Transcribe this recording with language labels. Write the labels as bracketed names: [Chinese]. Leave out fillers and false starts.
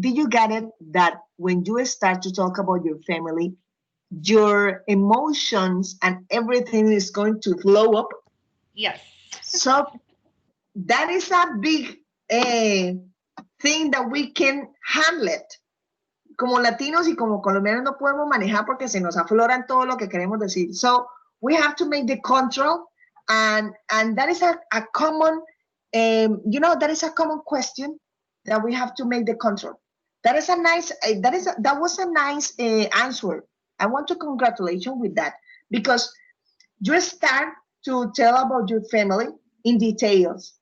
[English] Did you get it that when you start to talk about your family, your emotions and everything is going to flow up? Yes. So that is a big thing that we can handle it. [Spanish] Como latinos y como colombianos no podemos manejar porque se nos afloran todo lo que queremos decir. [English] So we have to make the control, and that is a common, that is a common question that we have to make the control. That is a nice. That was a nice answer. I want to congratulate you with that because you start to tell about your family in details.